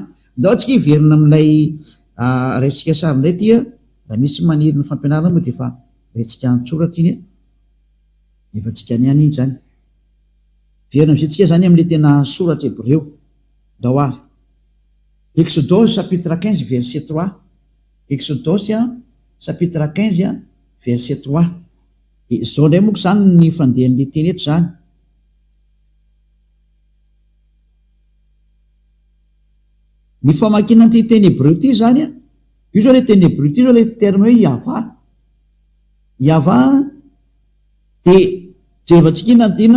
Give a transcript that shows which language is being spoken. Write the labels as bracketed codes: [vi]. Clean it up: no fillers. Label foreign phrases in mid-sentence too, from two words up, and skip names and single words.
[mg] Ndao tsika hiverina amin'ilay raitsika sary indray ty raha misy maniry ny fampianarana moa de efa raitsika antsoratra iny efa tsika niany iny zany verina am'izay tsika zany amin'le tena soratra Hébreu ndao ary Exodus [fr] chapitre 15 verset 3 [mg] Exodus [fr] chapitre 15 verset 3 [mg] zao ndray moa zany ny fandehan'le teny eto zany ny famakina ty teny Hébreu ty zany io zao le teny Hébreu ty zao le terme hoe yava de jerevantsika inona